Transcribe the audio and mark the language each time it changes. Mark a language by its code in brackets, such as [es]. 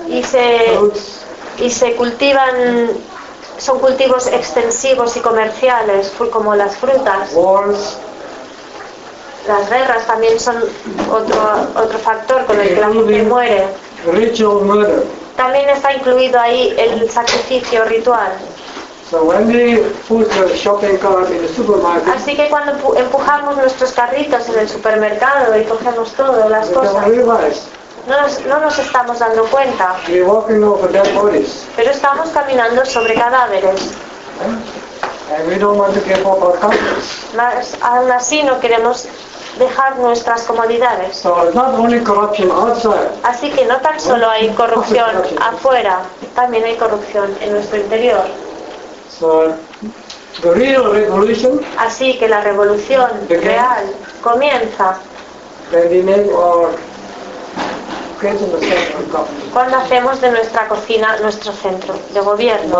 [es] y se cultivan, son cultivos extensivos y comerciales, como las frutas. [en] Wars. [es] Las guerras también son otro factor con el que la gente muere. [en] Ritual murder. [es] También está incluido ahí el sacrificio ritual. [en] So when we push the shopping cart in the supermarket, [es] así que cuando empujamos nuestros carritos en el supermercado y cogemos todo, las cosas, no nos estamos dando cuenta. [en] We're walking over dead bodies. [es] Pero estamos caminando sobre cadáveres. [en] And we don't want to give up our comforts. [es] Mas aún así no queremos dejar nuestras comodidades. [en] So it's not only corruption outside. [es] Así que no tan solo hay corrupción afuera, también hay corrupción en nuestro interior. [en] So the real revolution. [es] Así que la revolución real comienza. [en] When we make our kitchen the center of government. [es] Cuando hacemos de nuestra cocina nuestro centro de gobierno.